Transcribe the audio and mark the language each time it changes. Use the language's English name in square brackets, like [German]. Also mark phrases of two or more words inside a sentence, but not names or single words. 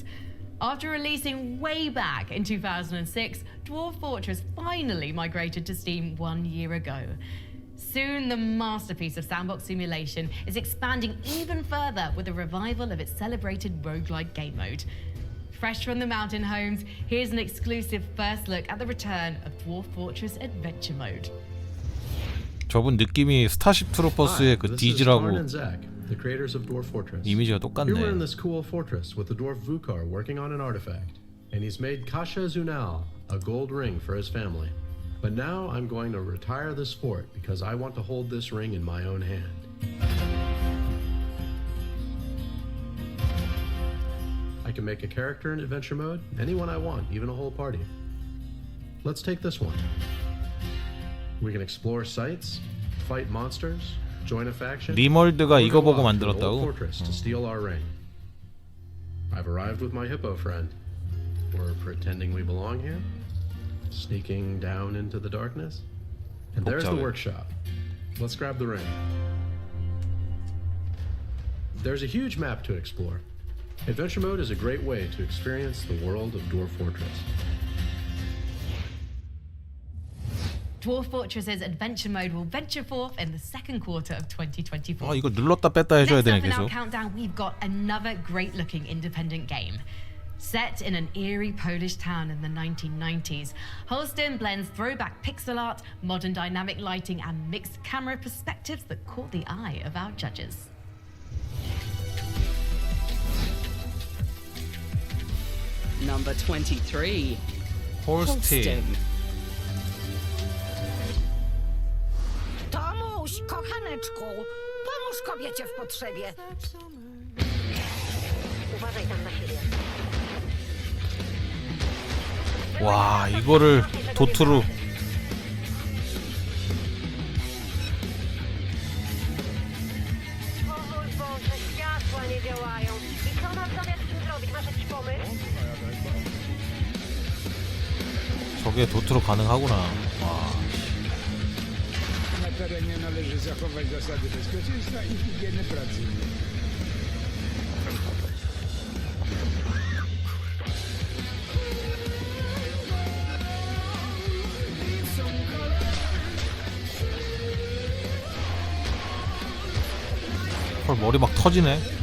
[English] After releasing way back in 2006, Dwarf Fortress finally migrated to Steam 1 year ago. Soon, the masterpiece of sandbox simulation is expanding even further with a revival of its celebrated roguelike game mode. Fresh from the mountain homes, here's an exclusive first look at the return of Dwarf Fortress Adventure Mode. [Korean] 저분 느낌이 스타쉽 트루퍼스의 그 디즈라고 [English] the creators of Dwarf Fortress. [Korean] 이미지가 [English] Here we're in [Korean] 똑같네. [English] this cool fortress with the dwarf Vukar working on an artifact, and he's made Kasha Zunal a gold ring for his family. But now I'm going to retire this fort because I want to hold this ring in my own hand. I can make a character in adventure mode, anyone I want, even a whole party. Let's take this one. We can explore sites, fight monsters, join a faction. [Korean] 리멀드가 이거 보고 [English] or go off to an old [Korean] 만들었다고? [English] fortress to steal our ring. I've arrived with my hippo friend. We're pretending we belong here, sneaking down into the darkness. And there's the [Korean] 복잡해. [English] workshop. Let's grab the ring. There's a huge map to explore. Adventure mode is a great way to experience the world of Dwarf Fortress. Dwarf Fortress's adventure mode will venture forth in the second quarter of 2024. [Korean] 아 이거 눌렀다 뺐다 해줘야 [English] Next [Korean] 되네 [English] up in our [Korean] 계속. [English] countdown, we've got another great-looking independent game. Set in an eerie Polish town in the 1990s, Holston blends throwback pixel art, modern dynamic lighting, and mixed camera perspectives that caught the eye of our judges. Number 23, [Korean] 홀스틴. [Polish] Tomuś, kochaneczku, pomóż kobiecie w potrzebie. Uważaj tam na siebie. [Korean] 와 이거를 도트로. [Polish] Powóz, Boże, światła nie działają. I co mam zamiast z tym zrobić? Masz jakiś pomysł? [Korean] 저게 도트로 가능하구나. 와. [Polish] Na terenie należy zachować zasady bezpieczeństwa i higieny pracy. [Korean] 헐 머리 막 터지네.